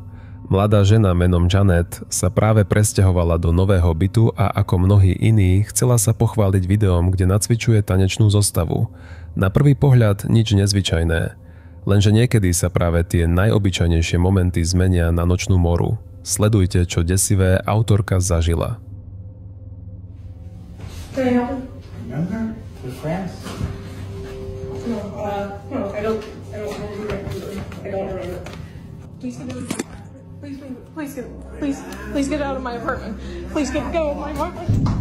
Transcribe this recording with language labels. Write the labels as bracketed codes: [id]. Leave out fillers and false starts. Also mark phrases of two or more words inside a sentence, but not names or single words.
[sk] Mladá žena menom Janet sa práve presťahovala do nového bytu a ako mnohí iní chcela sa pochváliť videom, kde nacvičuje tanečnú zostavu. Na prvý pohľad nič nezvyčajné. Lenže niekedy sa práve tie najobyčajnejšie momenty zmenia na nočnú moru. Sledujte, čo desivé autorka zažila. [en] Remember? We're friends. No, I don't remember. Please get out of my apartment. Please get out of my apartment.